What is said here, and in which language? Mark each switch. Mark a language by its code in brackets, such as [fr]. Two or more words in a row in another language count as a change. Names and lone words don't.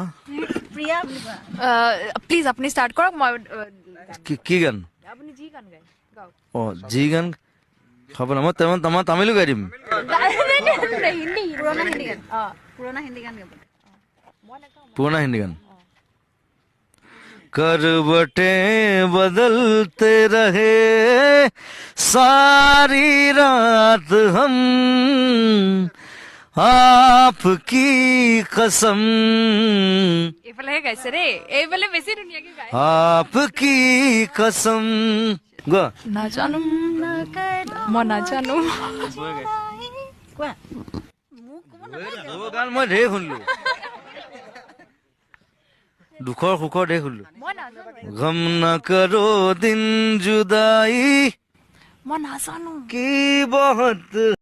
[as] প্ৰিয়া বুলি কোৱা প্লিজ আপুনি ষ্টাৰ্ট কৰক মই কি গান আপুনি যি গান গায় গাওক অ যি গান খাব না মই তোমাৰ তামিলো গাই দিম হিন্দী পুৰণা হিন্দী গান পুৰণা হিন্দী গান গাব পুৰণা হিন্দী গান [hi] करवटें बदलते रहे सारी रात हम आपकी कसम [as] এইফালেহে গাইছে দেই এইফালে বেছি ধুনীয়াকে গায় [hi] आपकी कसम গ [as] নাজানো মই নাজানো কোৱা গান মই ঢেৰ শুনিলো দুখৰ সুখৰ ঢেৰ শুনিলো মই নাজানো [hi] गम न करो दिन जुदाई [as] মই নাজানো [hi] की बहुत